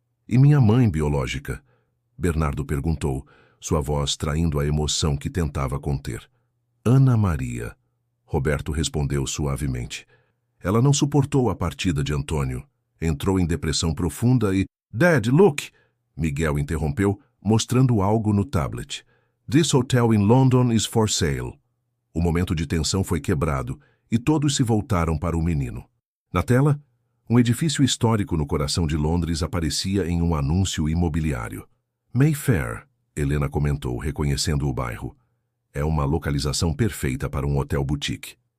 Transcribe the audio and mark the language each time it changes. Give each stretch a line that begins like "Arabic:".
Portuguese: E minha mãe biológica? Bernardo perguntou, sua voz traindo a emoção que tentava conter. Ana Maria. Roberto respondeu suavemente. Ela não suportou a partida de Antônio. Entrou em depressão profunda e...
English: Dad, look!
Portuguese: Miguel interrompeu, mostrando algo no tablet.
English: This hotel in London is for sale.
Portuguese: O momento de tensão foi quebrado e todos se voltaram para o menino. Na tela, um edifício histórico no coração de Londres aparecia em um anúncio imobiliário. Mayfair, Helena comentou, reconhecendo o bairro. É uma localização perfeita para um hotel boutique.